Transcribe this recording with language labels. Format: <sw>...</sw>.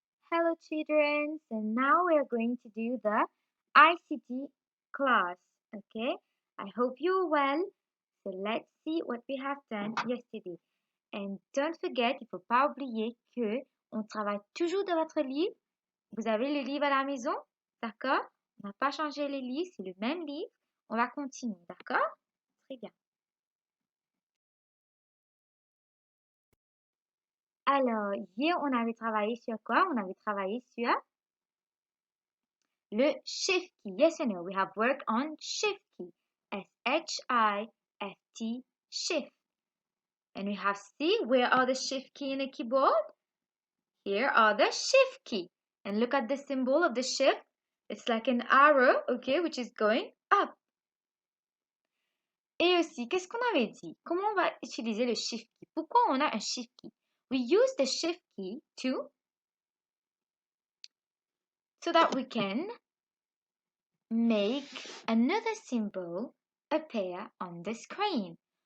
<en>Hello children, so now we are going to do the ICT class, okay? I hope you're well. So let's see what we have done yesterday. And don't forget,</en> <fr>il ne faut pas oublier que on travaille toujours dans votre livre. Vous avez le livre à la maison, d'accord? On n'a pas changé les livres, c'est le même livre. On va continuer, d'accord? Très bien. Alors, hier, on avait travaillé sur quoi? On avait travaillé sur le shift key.</fr> <en>Yes or no? We have worked on shift key. S-H-I-F-T, shift. And we have see where are the shift key in the keyboard? Here are the shift key. And look at the symbol of the shift. It's like an arrow, okay, which is going up.</en> <fr>Et aussi, qu'est-ce qu'on avait dit? Comment on va utiliser le shift key?</fr> <en>Pourquoi on a un shift key? We use the shift key so that we can make another symbol appear on the screen.</en>